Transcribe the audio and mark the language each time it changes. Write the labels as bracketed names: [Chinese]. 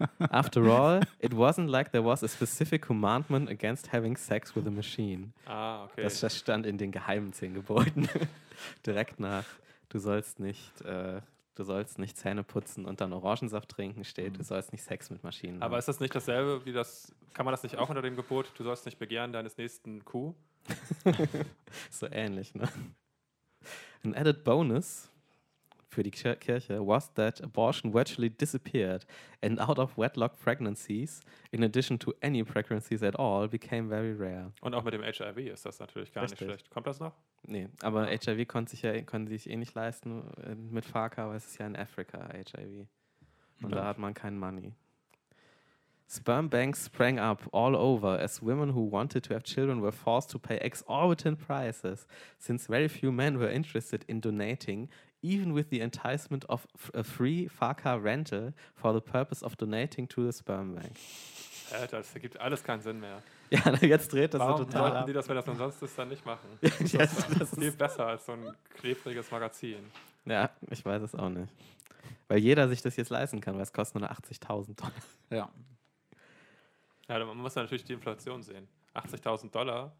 [English] After all, it wasn't like there was a specific commandment against having sex with a machine. [German] Ah, okay. Das stand in den geheimen 10 Geboten. Direkt nach, du sollst nicht Zähne putzen und dann Orangensaft trinken steht, du sollst nicht Sex mit Maschinen haben. Aber ist das nicht dasselbe, wie das, kann man das nicht auch unter dem Gebot, du sollst nicht begehren deines nächsten Kuh? So ähnlich, ne? [English] An added bonus [German] für die Kirche [English] was that abortion virtually disappeared and out of wedlock pregnancies in addition to any pregnancies at all became very rare. [German] Und auch mit dem HIV ist das natürlich gar nicht schlecht. Kommt das noch? Nee, aber ja. HIV konnte sich nicht leisten mit Farka, weil es ist ja in Afrika HIV. Und ja. Da hat man kein Money. [English] Sperm banks sprang up all over as women who wanted to have children were forced to pay exorbitant prices since very few men were interested in donating even with the enticement of a free Farka rental for the purpose of donating to the sperm bank. [German] Alter, das ergibt alles keinen Sinn mehr. Ja, jetzt dreht das warum so total. Warum sollten die das, wenn das umsonst ist, dann nicht machen? Das ist viel besser als so ein klebriges Magazin. Ja, ich weiß es auch nicht. Weil jeder sich das jetzt leisten kann, weil es kostet nur 80.000 Dollar. Ja. Ja, man muss natürlich die Inflation sehen. 80.000 Dollar.